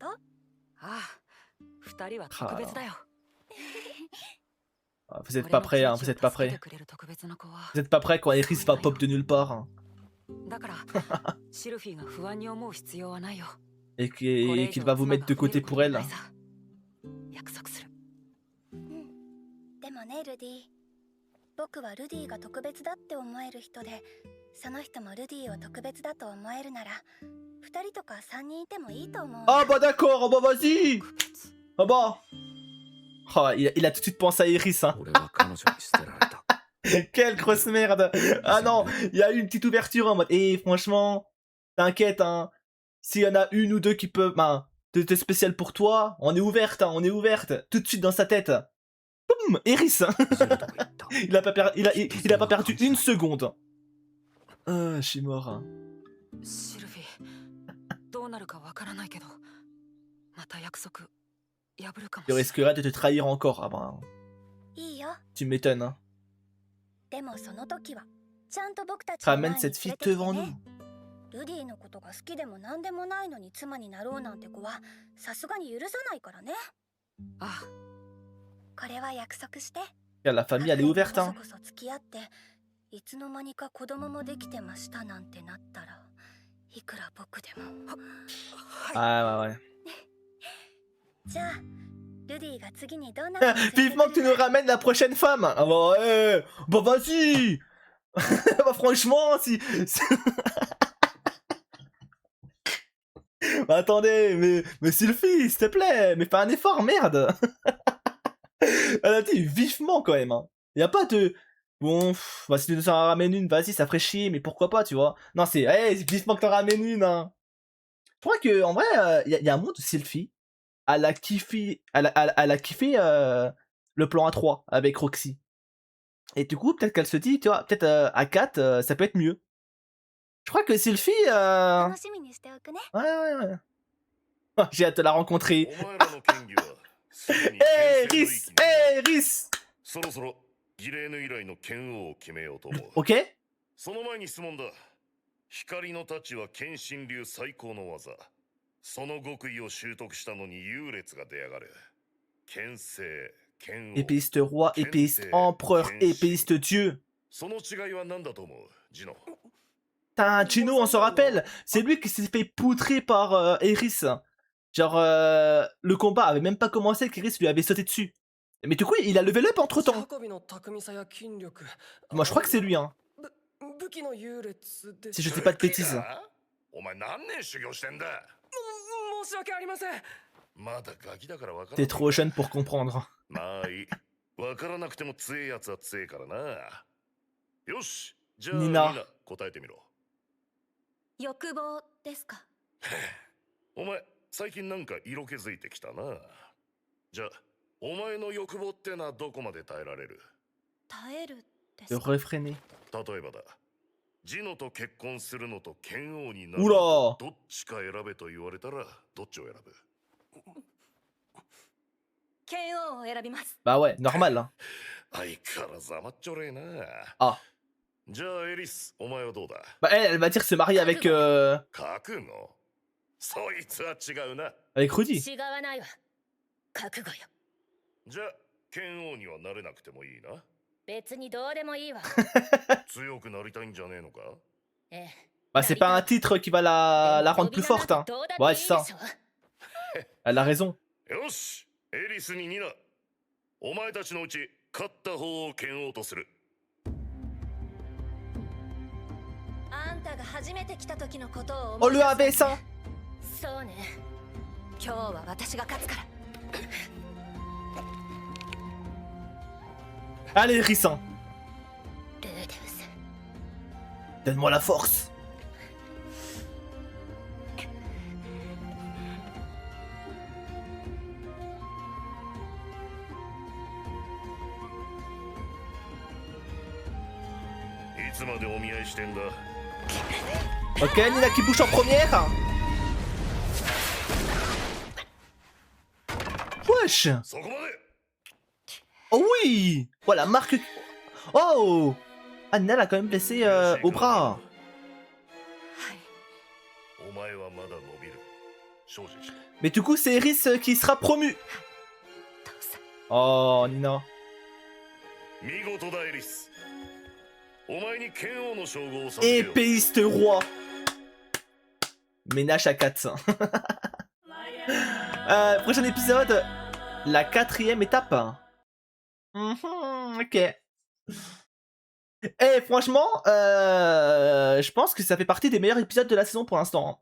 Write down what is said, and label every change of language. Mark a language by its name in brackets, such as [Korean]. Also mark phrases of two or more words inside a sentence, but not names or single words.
[French] Ah, vous êtes pas prêts, hein, vous êtes pas prêts. Vous êtes pas prêts quand Eris va pop de nulle part. Hein. Et [Japanese] これ以 [French] qu'il [Japanese] 上 [French] va vous [Japanese] 妻 [French] mettre [Japanese] が [French] de [Japanese] 踏み入 [French] côté [Japanese] るこ [French] pour [Japanese] とは [French] elle. [Japanese] ないさ約束する。でもねルディ、僕はルディが特別だって思える人で、その人もルディを特別だと思えるなら2人とか3人いてもいいと思う。 [French] Ah bah d'accord, ah bah vas-y. Ah bah. Ah, il a tout de suite pensé à Iris, hein. [Japanese] 俺は彼女に捨てられた。 [French] Quelle grosse merde. Ah non, il y a eu une petite ouverture en mode, eh franchement, t'inquiète, hein. S'il y en a une ou deux qui peuvent, ben, de spécial pour toi, on est ouverte, hein, on est ouverte. Tout de suite dans sa tête. Boum, Iris. [Japanese] ゼルダが言った。 [French] Il a pas perdu une seconde. Ah, je suis mort. Hein. [Japanese] シルフィどうなるかわからないけど、また約束破るかも [French] Tu [Japanese] しれない。 [French] risquerais de te trahir encore. Ah ben, [Japanese] いいよ。 [French] tu m'étonnes. Hein. [Japanese] でもその時はちゃんと僕たちの前 [French] Ramène [Japanese] に [French] cette [Japanese] 連 [French] fille [Japanese] れてきて [French] devant [Japanese] ね。 [French] nous. [Japanese] ルディのことが好きでも何でもないのに妻になろうなんて子はさすがに許さないからね。ああ、これは約束して。 [French] Regarde, la famille, elle est ouverte. [Japanese] こ [French] Hein. [Japanese] そこそ付き合っていつの間にか子供もできてましたなんてなったらいくら僕でも。 [French] Ah ouais, ouais. [Japanese] じゃあルディが次にどんな [French] Vivement que tu nous ramènes la prochaine femme. Ah bah ouais. Bah vas-y. Bah franchement, si... Bah, attendez, mais Sylvie, s'il te plaît, mais fais un effort, merde. Elle a dit vivement quand même. Hein. Y a pas de... Bon, bah, si tu nous en ramènes une, vas-y, ça ferait chier, mais pourquoi pas, tu vois. Non, c'est hey, vivement que t'en ramènes une. Hein. Je crois que en vrai, y a un monde où Sylvie, elle a kiffé, elle a kiffé le plan A3 avec Roxy. Et du coup, peut-être qu'elle se dit, tu vois, peut-être à 4, ça peut être mieux. Je crois que Sylvie... [Japanese] 楽しみにしておくね。 [French] Ouais, ouais, ouais. Ah, j'ai hâte de la rencontrer. [Japanese] お前らの権技はすでに [French] Hey, [Japanese] 牽制の [French] Rhys! [Japanese] 域に [French] Hey, Rhys! [Japanese] そろそろギレーヌ以来の剣王を決めようと思う。 [French] Ok? [Japanese] その前に質問だ。光の太刀は剣心流最高の技。その極意を習得したのに優劣が出やがる。剣聖、剣王。 [French] Épéiste roi, épéiste empereur, épéiste dieu. [Japanese] その違いは何だと思う、ジノ。 [French] Putain, Gino, on se rappelle, c'est lui qui s'est fait poutrer par Eris. Genre, le combat avait même pas commencé qu'Eris lui avait sauté dessus. Mais du coup, il a [English] level up [French] entre temps. Moi, je crois que c'est lui, hein. Si je dis pas de bêtises. [Japanese] お前何年修行してんだ。まだガキだからわから [French] T'es trop jeune pour comprendre. [Japanese] まあいい。わからなくても強えやつは強えからな。よし、じゃあニナみんな答えてみろ。欲望ですか。お前、最近なんか色気づいてきたな。じゃあ、お前の欲望ってのはどこまで耐えられる？耐えるで [French] De [Japanese] すか。 [French] refréner. [Japanese] 例えばだ。ジノと結婚するのと剣王になるうらのとどっちか選べと言われたらどっちを選ぶ？剣王を選びます。 [French] Bah ouais, normal, hein. [Japanese] 相変わらず甘っちょれえな。 [French] Ah. [Japanese] じゃあエリス、お前はどうだ？ [French] Bah elle va dire se marier avec, [Japanese] 覚悟？そいつは違うな。 [French] avec Rudy. [Japanese] 違わないわ。覚悟よ。じゃあ、剣王にはなれなくてもいいな。別にどうでもいいわ。強くなりたいんじゃねえのか？ええ。 [French] Bah c'est pas un titre qui va la rendre plus forte, hein. Ouais, c'est ça. Elle a raison. [Japanese] よし、エリスにニナ。お前たちのうち勝った方を剣王とする。あんたが初めて来た時のことを [French] On lui avait ça. [Japanese] そうね。今日は私が勝つから。 [French] Allez, Rhys. [Japanese] ルーデウス。 [French] Donne-moi la force. [Japanese] いつまでお見合いしてんだ。 [French] Ok, Nina qui bouge en première. Wesh. [Japanese] そこまで。 [French] Oh oui. Voilà, marque... Oh. Ah, Nina l'a quand même blessé au bras. [Japanese] お前はまだ伸びる。精進しろ。 [French] Mais du coup, c'est Eris qui sera promu. Oh, Nina. [Japanese] 見事だエリス。お前に剣王の称号を授けよう。 [French] Épéiste roi. Ménage à 4. Prochain épisode, la 4ème étape. Ok. Et franchement, je pense que ça fait partie des meilleurs épisodes de la saison pour l'instant.